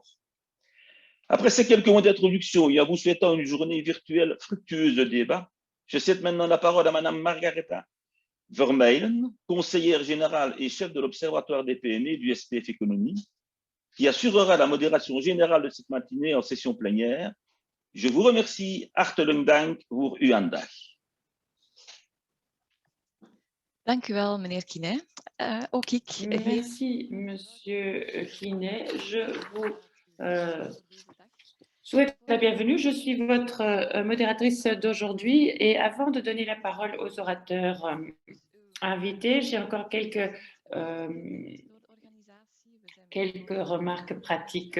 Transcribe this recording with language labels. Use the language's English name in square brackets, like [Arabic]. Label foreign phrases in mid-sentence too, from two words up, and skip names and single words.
[French] Après ces quelques mots d'introduction et en vous souhaitant une journée virtuelle fructueuse de débat, je cède maintenant la parole à Madame Margaretha Vermeulen, conseillère générale et chef de l'Observatoire des PME du SPF Économie, qui assurera la modération générale de cette matinée en session plénière. Je vous remercie. [Dutch] Hartelijk dank voor uw aandacht. Dank u wel, meneer Quinet. [French] Merci, monsieur Quinet. Je vous souhaite la bienvenue. Je suis votre modératrice d'aujourd'hui et avant de donner la parole aux orateurs invités, j'ai encore quelques remarques pratiques.